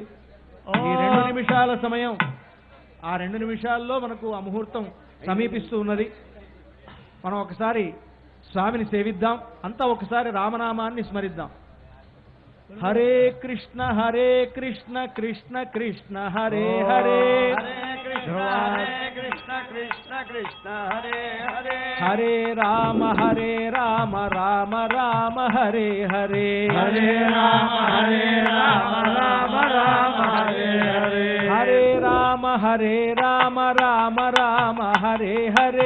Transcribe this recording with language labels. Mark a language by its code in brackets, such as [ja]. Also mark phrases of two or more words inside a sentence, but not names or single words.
[te] ఈ 2 నిమిషాల సమయం, ఆ 2 నిమిషాల్లో మనకు ఆ ముహూర్తం సమీపిస్తూ ఉన్నది. మనం ఒకసారి స్వామిని సేవిద్దాం. అంతా ఒకసారి రామనామాన్ని స్మరిద్దాం. [sa] హరే కృష్ణ కృష్ణ కృష్ణ హరే హరే, కృష్ణ కృష్ణ కృష్ణ హరే హరే, హరే రామ రామ రామ హరే హరే, హరే రామ రామ రామ హరే హరే, హరే రామ రామ రామ హరే హరే,